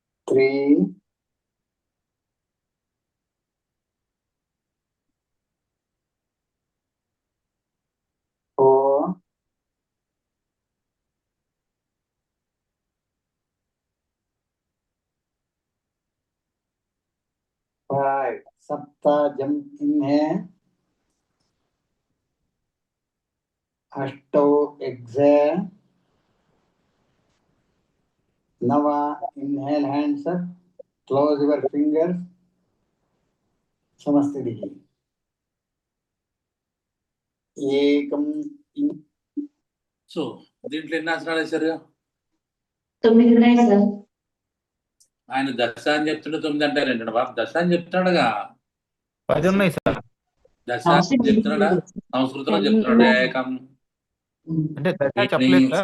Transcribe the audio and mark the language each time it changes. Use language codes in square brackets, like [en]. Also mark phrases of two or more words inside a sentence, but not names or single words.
[en] 3, 4, 5. सप्ता jump inhale, अष्टौ एक्सेल, नवा इनहेल hands up, close your fingers, [sa] समस्थितिः एकम [te] సో దీంట్లో ఎన్ని ఆసనాలు వేశారు? 9 ఉన్నాయి సార్. ఆయన దశ అని చెప్తుంటే 9 అంటారేంటండి బాబు? దశ అని చెప్తున్నాడుగా. 10 ఉన్నాయి సార్. దశ అని చెప్తున్నాడా? సంస్కృతంలో చెప్తున్నాడు. ఏకం అంటే దశ చెప్పలేదు సార్.